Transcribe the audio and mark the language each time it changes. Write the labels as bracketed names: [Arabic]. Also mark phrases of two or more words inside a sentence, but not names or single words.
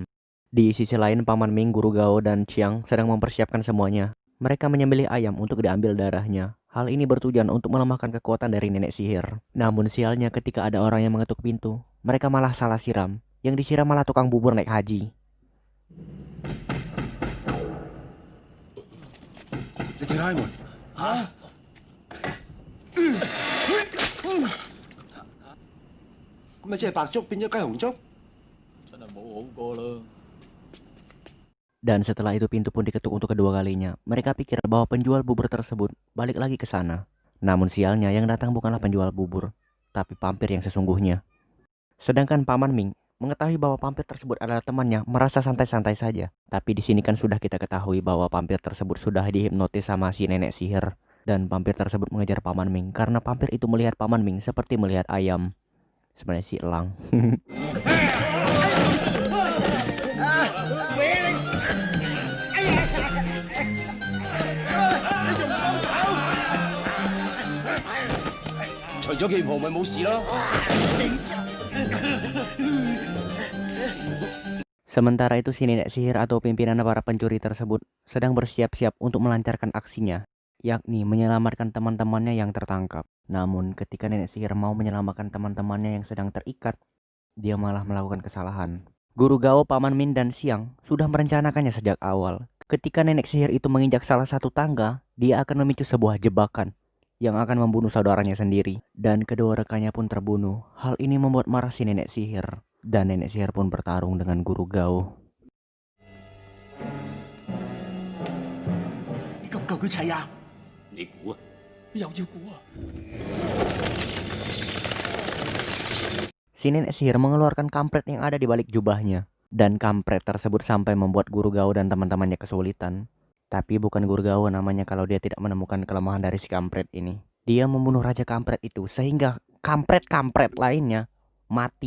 [Indonesian] Di sisi lain, Paman Ming, guru Gao, dan Chiang sedang mempersiapkan semuanya. Mereka menyembelih ayam untuk diambil darahnya. Hal ini bertujuan untuk melemahkan kekuatan dari nenek sihir. Namun sialnya ketika ada orang yang mengetuk pintu, mereka malah salah siram. Yang disiram malah tukang bubur naik haji. [Cantonese] 你睇開門嚇，咁咪即係白粥變咗雞紅粥？真係冇好過啦。 [Indonesian] Dan setelah itu pintu pun diketuk untuk kedua kalinya. Mereka pikir bahwa penjual bubur tersebut balik lagi ke sana. Namun sialnya yang datang bukanlah penjual bubur, tapi pampir yang sesungguhnya. Sedangkan Paman Ming mengetahui bahwa pampir tersebut adalah temannya, merasa santai-santai saja. Tapi di sini kan sudah kita ketahui bahwa pampir tersebut sudah dihipnotis sama si nenek sihir. Dan pampir tersebut mengejar Paman Ming karena pampir itu melihat Paman Ming seperti melihat ayam. Sebenarnya si elang. [Cantonese] 除咗件袍咪冇事咯。 [Indonesian] Sementara itu si nenek sihir atau pimpinan para pencuri tersebut sedang bersiap-siap untuk melancarkan aksinya, yakni menyelamatkan teman-temannya yang tertangkap. Namun ketika nenek sihir mau menyelamatkan teman-temannya yang sedang terikat, dia malah melakukan kesalahan. Guru Gao, Paman Min, dan Siang sudah merencanakannya sejak awal. Ketika nenek sihir itu menginjak salah satu tangga, dia akan memicu sebuah jebakan yang akan membunuh saudaranya sendiri. Dan kedua rekannya pun terbunuh. Hal ini membuat marah si nenek sihir. Dan nenek sihir pun bertarung dengan Guru Gao. [Cantonese] 你夠唔夠佢砌啊？你估啊？又要估啊？ [Indonesian] Si nenek sihir mengeluarkan kampret yang ada di balik jubahnya. Dan kampret tersebut sampai membuat Guru Gao dan teman-temannya kesulitan. Tapi bukan Guru Gao namanya kalau dia tidak menemukan kelemahan dari si kampret ini. Dia membunuh raja kampret itu sehingga kampret-kampret lainnya mati.